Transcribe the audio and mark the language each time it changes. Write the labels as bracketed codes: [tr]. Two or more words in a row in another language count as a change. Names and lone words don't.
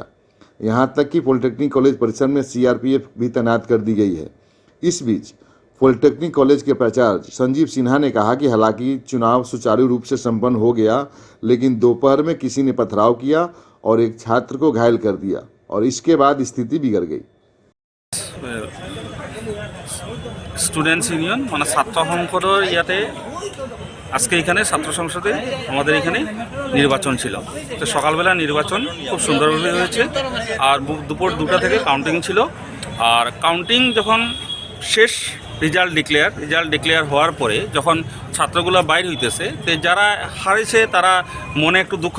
[hi] यहां तक कि पॉलिटेक्निक कॉलेज परिसर में सीआरपीएफ भी तैनात कर दी गई है। इस बीच पॉलिटेक्निक कॉलेज के प्राचार्य संजीव सिन्हा ने कहा कि हालांकि चुनाव सुचारू रूप से संपन्न हो गया, लेकिन दोपहर में किसी ने पथराव किया और एक छात्र को घायल कर दिया और इसके बाद स्थिति बिगड़ गई। [en] students union [bn] মানে ছাত্র সংসদৰ ইয়াতে আজকে এখানে ছাত্র সংসদে আমাদের এখানে নির্বাচন ছিল তো সকালবেলা নির্বাচন খুব সুন্দরভাবে হয়েছে আর দুপুর 2টা থেকে কাউন্টিং ছিল আর কাউন্টিং যখন শেষ [en] result declare [bn] হওয়ার পরে যখন ছাত্রগুলো বাইর হইতেছে তো যারা হারেছে তারা মনে একটু দুঃখ